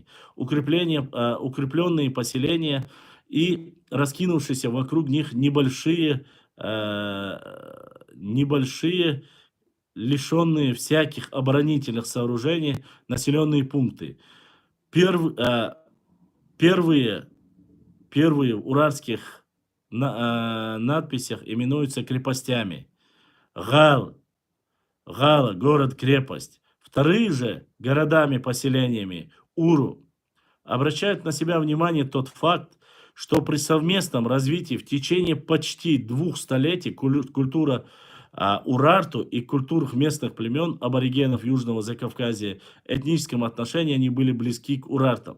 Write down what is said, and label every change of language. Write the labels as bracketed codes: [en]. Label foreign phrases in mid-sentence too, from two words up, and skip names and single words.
[ru] Укрепленные поселения и раскинувшиеся вокруг них небольшие, лишенные всяких оборонительных сооружений, населенные пункты. Первые в урартских надписях именуются крепостями. Гал, Гала, город-крепость. Вторые же городами-поселениями Уру. Обращает на себя внимание тот факт, что при совместном развитии в течение почти 2 столетий культура Урарту и культур местных племен аборигенов Южного Закавказья в этническом отношении они были близки к урартам.